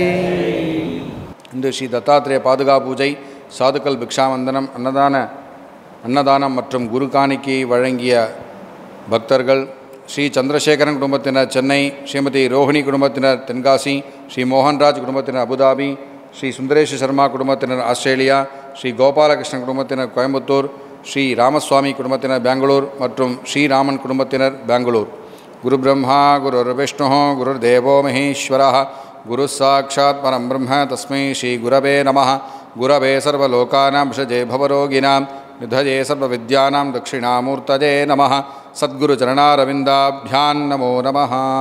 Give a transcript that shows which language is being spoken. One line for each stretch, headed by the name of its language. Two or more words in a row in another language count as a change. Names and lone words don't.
Tamil: இன்று ஸ்ரீ தத்தாத்திரேய பாதுகா பூஜை, சாதுக்கள் பிக்ஷாவந்தனம், அன்னதானம் மற்றும் குரு காணிக்கையை வழங்கிய பக்தர்கள் ஸ்ரீ சந்திரசேகரன் குடும்பத்தினர் சென்னை, ஸ்ரீமதி ரோஹிணி குடும்பத்தினர் தென்காசி, ஸ்ரீ மோகன்ராஜ் குடும்பத்தினர் அபுதாபி, ஸ்ரீ சுந்தரேஷ் சர்மா குடும்பத்தினர் ஆஸ்திரேலியா, ஸ்ரீ கோபாலகிருஷ்ணன் குடும்பத்தினர் கோயம்புத்தூர், ஸ்ரீ ராமசுவாமி குடும்பத்தினர் பெங்களூர் மற்றும் ஸ்ரீராமன் குடும்பத்தினர் பெங்களூர்.
Sanskrit: गुरु ब्रह्मा गुरु विष्णु गुरु देवो महेश्वरः गुरु साक्षात् परं ब्रह्म तस्मै श्री गुरवे नमः. गुरवे सर्वलोकानां भिषजे भवरोगिणां निधये सर्वविद्यानां दक्षिणामूर्तये नमः. सद्गुरु चरणारविन्दाभ्यां नमो नमः.